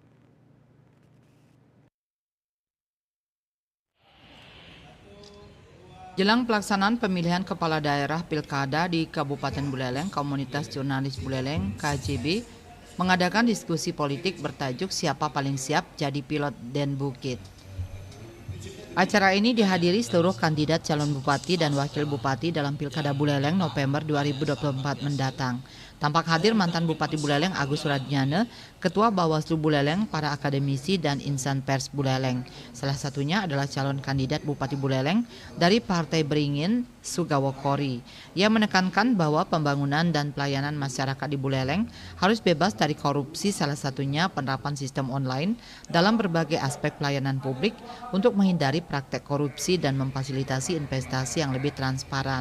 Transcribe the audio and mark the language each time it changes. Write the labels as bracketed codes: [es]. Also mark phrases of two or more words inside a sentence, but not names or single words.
[id] Jelang pelaksanaan pemilihan kepala daerah Pilkada di Kabupaten Buleleng, Komunitas Jurnalis Buleleng (KJB) mengadakan diskusi politik bertajuk Siapa Paling Siap Jadi Pilot Den Bukit. Acara ini dihadiri seluruh kandidat calon bupati dan wakil bupati dalam Pilkada Buleleng November 2024 mendatang. Tampak hadir mantan Bupati Buleleng Agus Suradjana, Ketua Bawaslu Buleleng, para akademisi dan insan pers Buleleng. Salah satunya adalah calon kandidat Bupati Buleleng dari Partai Beringin, Sugawa Kori. Ia menekankan bahwa pembangunan dan pelayanan masyarakat di Buleleng harus bebas dari korupsi, salah satunya penerapan sistem online dalam berbagai aspek pelayanan publik untuk menghindari praktek korupsi dan memfasilitasi investasi yang lebih transparan.